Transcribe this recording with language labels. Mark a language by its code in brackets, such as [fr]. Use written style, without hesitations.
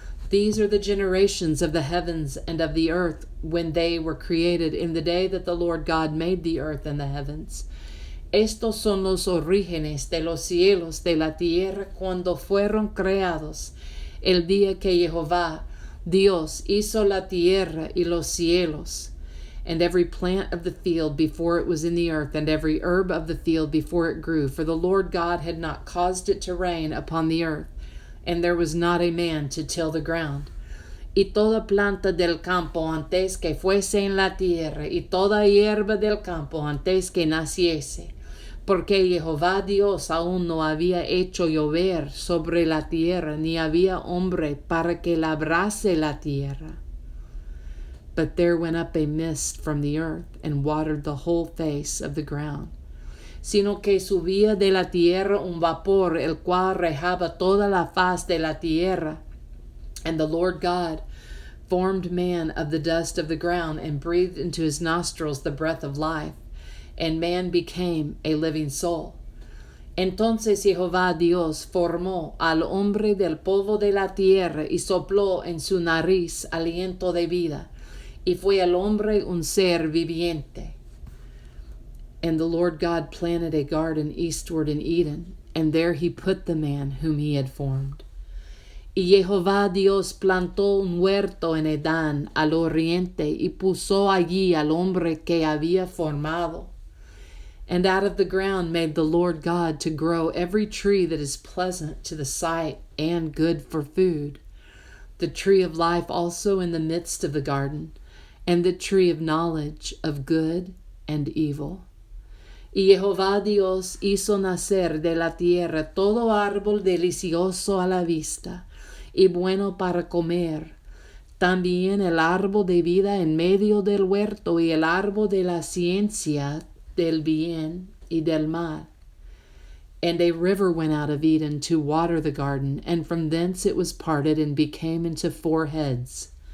[en] These are the generations of the heavens and of the earth when they were created in the day that the Lord God made the earth and the heavens. [es] Estos son los orígenes de los cielos de la tierra cuando fueron creados, el día que Jehová, Dios, hizo la tierra y los cielos, [en] and every plant of the field before it was in the earth, and every herb of the field before it grew. For the Lord God had not caused it to rain upon the earth, and there was not a man to till the ground. [es] Y toda planta del campo antes que fuese en la tierra, y toda hierba del campo antes que naciese, porque Jehová Dios aún no había hecho llover sobre la tierra, ni había hombre para que labrase la tierra. [en] But there went up a mist from the earth, and watered the whole face of the ground. [es] Sino que subía de la tierra un vapor, el cual rejaba toda la faz de la tierra. [en] And the Lord God formed man of the dust of the ground, and breathed into his nostrils the breath of life, and man became a living soul. [es] Entonces Jehová Dios formó al hombre del polvo de la tierra, y sopló en su nariz aliento de vida, y fue el hombre un ser viviente. [en] And the Lord God planted a garden eastward in Eden, and there he put the man whom he had formed. [es] Y Jehová Dios plantó un huerto en Edán al oriente, y puso allí al hombre que había formado. [en] And out of the ground made the Lord God to grow every tree that is pleasant to the sight and good for food, the tree of life also in the midst of the garden, and the tree of knowledge of good and evil. [es] Y Jehová Dios hizo nacer de la tierra todo árbol delicioso a la vista y bueno para comer, también el árbol de vida en medio del huerto, y el árbol de la ciencia del bien y del mal. [en] And a river went out of Eden to water the garden, and from thence it was parted and became into 4 heads.